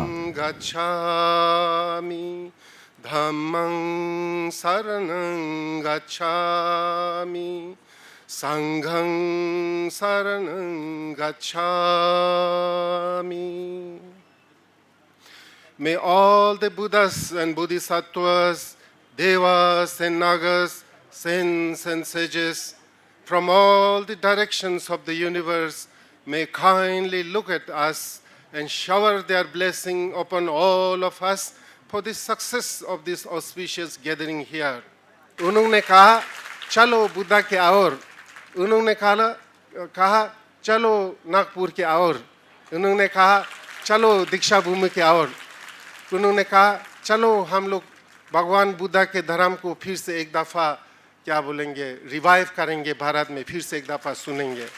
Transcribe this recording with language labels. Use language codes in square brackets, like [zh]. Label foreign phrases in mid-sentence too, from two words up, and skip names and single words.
[pi] गच्छामि धम्मं शरणं गच्छामि संघं शरणं गच्छामि। [en] May all the Buddhas and Bodhisattvas, Devas and Nagas, saints and sages from all the directions of the universe may kindly look at us and shower their blessing upon all of us for the success of this auspicious gathering here. [hi] उन्होंने कहा चलो बुद्धा के और, उन्होंने कहा चलो नागपुर के और, उन्होंने कहा चलो दीक्षा भूमि के और, उन्होंने कहा चलो हम लोग भगवान बुद्धा के धर्म को फिर से एक दफ़ा क्या बोलेंगे रिवाइव करेंगे, भारत में फिर से एक दफ़ा सुनेंगे।